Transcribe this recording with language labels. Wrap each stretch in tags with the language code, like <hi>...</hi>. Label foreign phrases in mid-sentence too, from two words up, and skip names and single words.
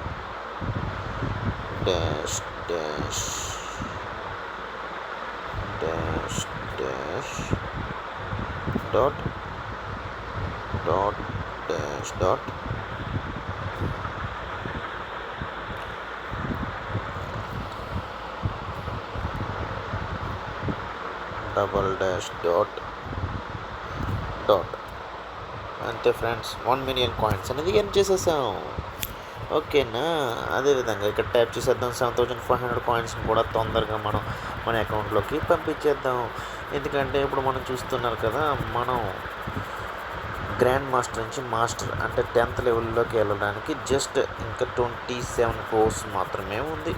<en>dash dash dash dash dot dot dash dot double dash dot dot.</en> <te>అంతే ఫ్రెండ్స్, 1</te> <en>million coins</en> <te>అనేది ఎర్న్ చేసేసాం. ఓకేనా? అదేవిధంగా ఇక్కడ ట్యాప్ చేసేద్దాం. 7500 కాయిన్స్ని కూడా తొందరగా మన అకౌంట్లోకి పంపించేద్దాం. ఎందుకంటే ఇప్పుడు మనం చూస్తున్నారు కదా, మనం</te> <en>grand master</en> <te>నుంచి మాస్టర్ అంటే 10th లెవెల్లోకి వెళ్ళడానికి జస్ట్ ఇంకా 27 crores మాత్రమే ఉంది.</te>